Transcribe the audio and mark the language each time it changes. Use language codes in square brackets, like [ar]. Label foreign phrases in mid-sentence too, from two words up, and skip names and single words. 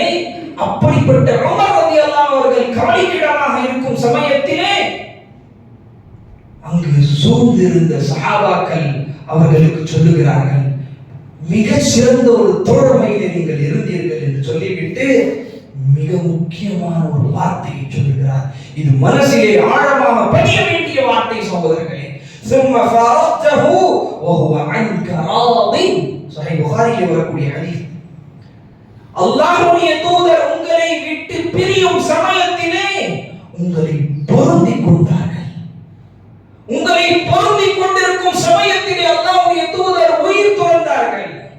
[ta] அப்படிப்பட்ட உமர் ரலியல்லாஹு அவர்கள் கவலைக்கிடமாக இருக்கும் சமயத்திலே அங்கு சூழ்ந்திருந்த சஹாபாக்கள் அவர்களுக்கு சொல்லுகிறார்கள், மிக சிறந்த ஒரு தோழமையிலே நீங்கள் இருந்தீர்கள் என்று சொல்லிவிட்டு மிக முக்கியமான ஒரு வார்த்தையை சொல்லுகிறார். இது மனசிலே ஆழமாக பதிய வேண்டிய வார்த்தை சகோதரர்களே. [ar] ثم فارقته وهو عنك راض. [ta] சஹீஹ் புகாரியிலே வரக்கூடிய ஹதீஸ். அல்லாஹ்வுடைய தூதர் உங்களை விட்டு பிரியும் சமயத்திலே உங்களை பொருந்திக் கொண்டார்கள். உங்களை பொருந்திக் கொண்டிருக்கும் சமயத்திலே அல்லாஹ்வுடைய தூதர் உயிர் துறந்தார்கள்.